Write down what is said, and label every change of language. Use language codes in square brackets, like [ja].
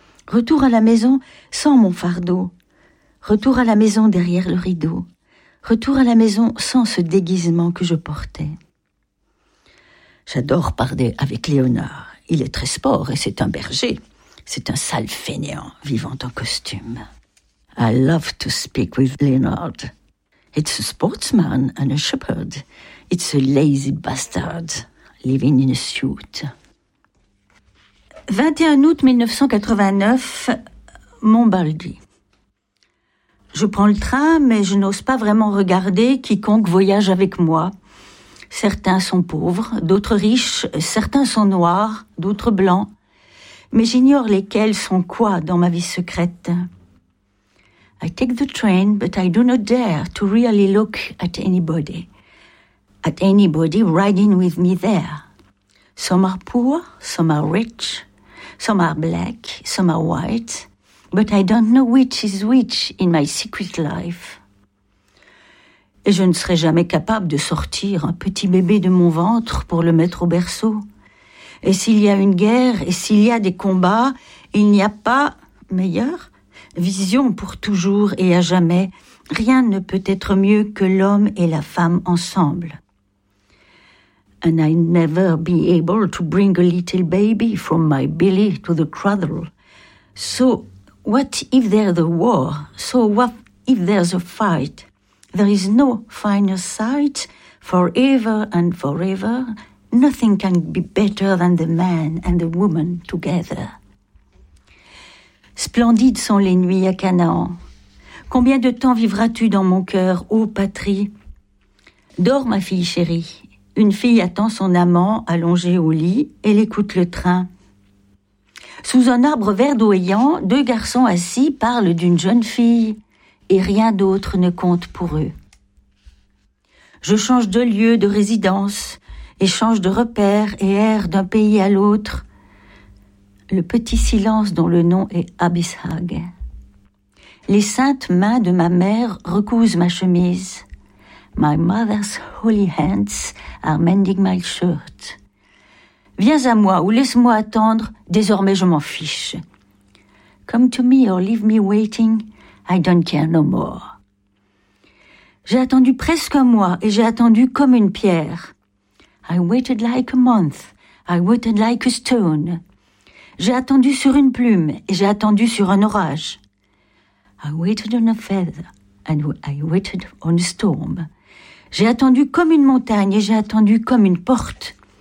[fr] Retour à la maison sans mon fardeau. Retour à la maison derrière le rideau. Retour à la maison sans ce déguisement que je portais. » J'adore parler avec Léonard. Il est très sport et c'est un berger. C'est un sale fainéant vivant en costume. [en] I love to speak with Leonard. It's a sportsman and a shepherd. It's a lazy bastard living in a suit. [fr] 21 août 1989, Montbaldi. Je prends le train, mais je n'ose pas vraiment regarder quiconque voyage avec moi. Certains sont pauvres, d'autres riches, certains sont noirs, d'autres blancs. Mais j'ignore lesquels sont quoi dans ma vie secrète. [en] I take the train, but I do not dare to really look at anybody riding with me there. Some are poor, some are rich. Some are black, some are white, but I don't know which is which in my secret life. [fr] Et je ne serai jamais capable de sortir un petit bébé de mon ventre pour le mettre au berceau. Et s'il y a une guerre, et s'il y a des combats, il n'y a pas, meilleure, vision pour toujours et à jamais. Rien ne peut être mieux que l'homme et la femme ensemble. [en] And I'd never be able to bring a little baby from my belly to the cradle. So what if there's a war? So what if there's a fight? There is no finer sight forever and forever. Nothing can be better than the man and the woman together. [fr] Splendides sont les nuits à Canaan. Combien de temps vivras-tu dans mon cœur, ô patrie? Dors, ma fille chérie. Une fille attend son amant allongé au lit, elle écoute le train. Sous un arbre verdoyant, deux garçons assis parlent d'une jeune fille et rien d'autre ne compte pour eux. Je change de lieu de résidence et change de repère et erre d'un pays à l'autre. Le petit silence dont le nom est Abishag. Les saintes mains de ma mère recousent ma chemise. [en] My mother's holy hands are mending my shirt. [fr] Viens à moi ou laisse-moi attendre, désormais je m'en fiche. [en] Come to me or leave me waiting, I don't care no more. [fr] J'ai attendu presque un mois et j'ai attendu comme une pierre. [en] I waited like a month, I waited like a stone. [fr] J'ai attendu sur une plume et j'ai attendu sur un orage. [en] I waited on a feather and I waited on a storm. [fr] J'ai attendu comme une montagne et j'ai attendu comme une porte.